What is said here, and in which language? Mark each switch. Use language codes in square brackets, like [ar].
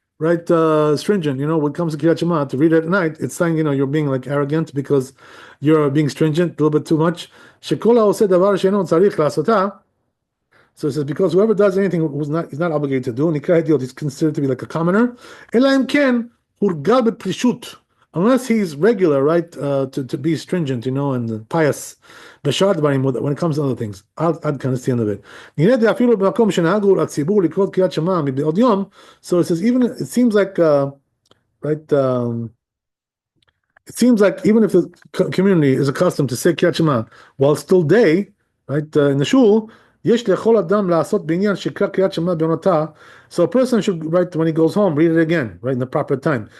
[en] right, stringent. When it comes to Kriyat Shema, to read it at night, it's saying, you're being like arrogant because you're being stringent a little bit too much. [he] שכל העושה דבר שאינו צריך לעשותה. [en] So it says, because whoever does anything is not obligated to do, נקרא idiot, is considered to be like a commoner. [he] אלא אם כן, הורגל בפרישות. [en] Unless he's regular, right, to be stringent, and pious. [he] בשאר דברים, [en] when it comes to other things. [he] עד כאן, [en] that's the end of it. [he] נראה אפילו במקום שנהגו הציבור לקרוא קריאת שמע מבעוד יום. [en] So it says, even, it seems like, right, it seems like even if the community is accustomed to say Kriyat Shema while it's still day, right, in the shul, [he] יש לכל אדם לעשות בעניין שיקרא קריאת שמע בעונתה. [en] So a person should, right, when he goes home, read it again, right, in the proper time.